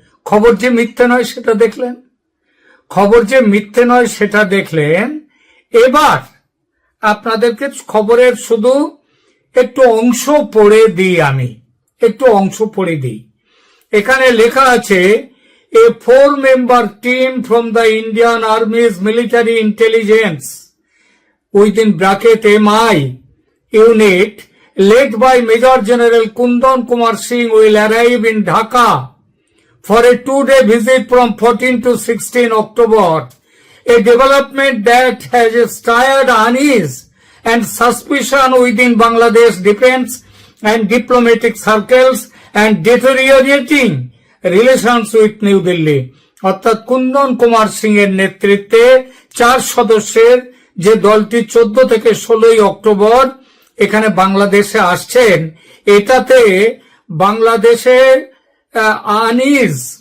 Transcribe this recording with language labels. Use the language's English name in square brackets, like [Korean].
[Bangla] খবর যে মিথ্যে নয় সেটা দেখলেন, খবর যে মিথ্যে নয় সেটা দেখলেন। এবার আপনাদেরকে খবরের শুধু একটু অংশ পড়ে দিই, আমি একটু অংশ পড়ে দিই। এখানে লেখা আছে, [English] A 4-member team from the Indian Army's military intelligence within bracket MI unit led by Major General Kundan Kumar Singh will arrive in Dhaka for a 2-day visit from 14 to 16 October, a development that has stirred unease and suspicion within Bangladesh defense and diplomatic circles and deteriorating relations with New Delhi. [Bangla] অর্থাৎ কুন্দন কুমার সিং এর নেতৃত্বে 4 সদস্যের যে দলটি 14 থেকে 16 October এখানে বাংলাদেশে আসছেন, এটাতে বাংলাদেশের আনিজ